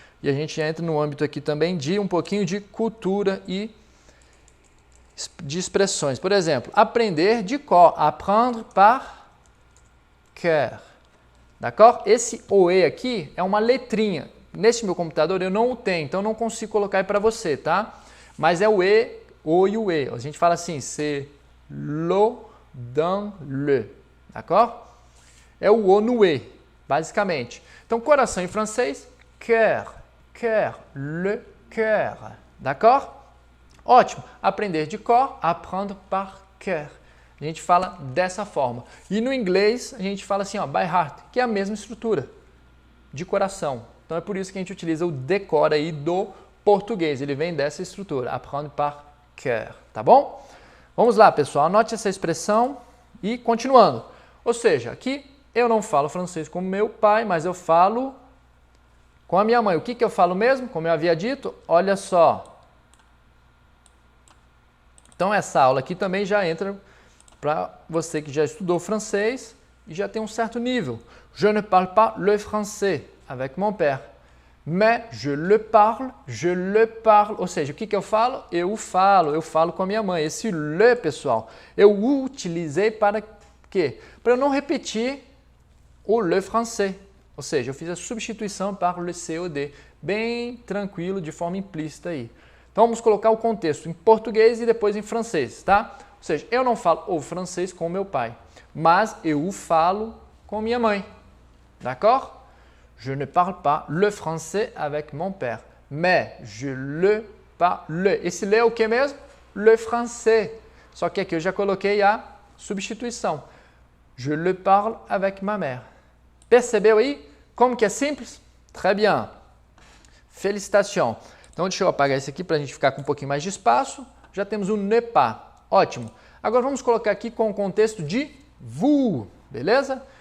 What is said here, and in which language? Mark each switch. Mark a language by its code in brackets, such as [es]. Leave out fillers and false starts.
[pt] E a gente entra no âmbito aqui também de um pouquinho de cultura e de expressões. Por exemplo, aprender de cor, [fr] apprendre par cœur. [pt] D'accord? Esse OE aqui é uma letrinha. Neste meu computador eu não o tenho, então eu não consigo colocar aí para você, tá? Mas é o E, O e o E. A gente fala assim, [fr] c'est l'eau dans le. [pt] D'accord? É o O no E, basicamente. Então, coração em francês, cœur. [fr] Cœur, le cœur. D'accord? Ótimo. [pt] Aprender de cor, [fr] apprendre par cœur. [pt] A gente fala dessa forma. E no inglês, a gente fala assim, ó, [en] by heart, [pt] que é a mesma estrutura de coração. Então é por isso que a gente utiliza o decora aí do português. Ele vem dessa estrutura, [fr] apprendre par cœur. [pt] Tá bom? Vamos lá, pessoal. Anote essa expressão e continuando. Ou seja, aqui eu não falo francês com meu pai, mas eu falo com a minha mãe. O que eu falo mesmo? Como eu havia dito, olha só. Então essa aula aqui também já entra para você que já estudou francês e já tem um certo nível. [fr] Je ne parle pas le français avec mon père, mais je le parle. [pt] Ou seja, o que eu falo? Eu falo com a minha mãe. Esse le, pessoal, eu o utilizei para quê? Para eu não repetir o le français. Ou seja, eu fiz a substituição para le COD, bem tranquilo, de forma implícita aí. Então vamos colocar o contexto em português e depois em francês, tá? Ou seja, eu não falo o francês com meu pai, mas eu o falo com minha mãe. D'accord? [fr] Je ne parle pas le français avec mon père, mais je le parle. [pt] Esse le é o que mesmo? Le français. Só que aqui eu já coloquei a substituição. [fr] Je le parle avec ma mère. [pt] Percebeu aí como que é simples? [fr] Très bien. Félicitations. [pt] Então, deixa eu apagar esse aqui para a gente ficar com um pouquinho mais de espaço. Já temos o ne pas. Ótimo. Agora vamos colocar aqui com o contexto de vous. Beleza?